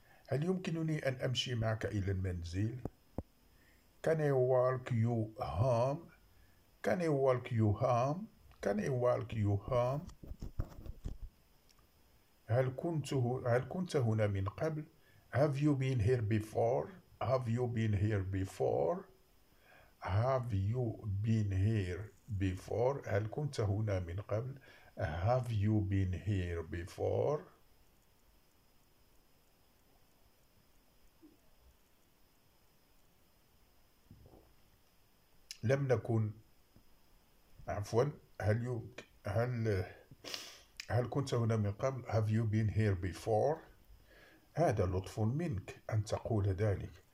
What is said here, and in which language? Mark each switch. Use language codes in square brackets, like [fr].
[ar] هل يمكنني أن أمشي معك إلى المنزل؟ [en] Can I walk you home? Can I walk you home? Can I walk you home? [ar] هل كنت هنا من قبل؟ [en] Have you been here before? Have you been here before? Have you been here before? [ar] هل كنت هنا من قبل؟ [en] Have you been here before? [ar] لم نكن، عفوا، هل يمكن، هل كنت هنا من قبل؟ [en] Have you been here before؟ [ar] هذا لطف منك أن تقول ذلك.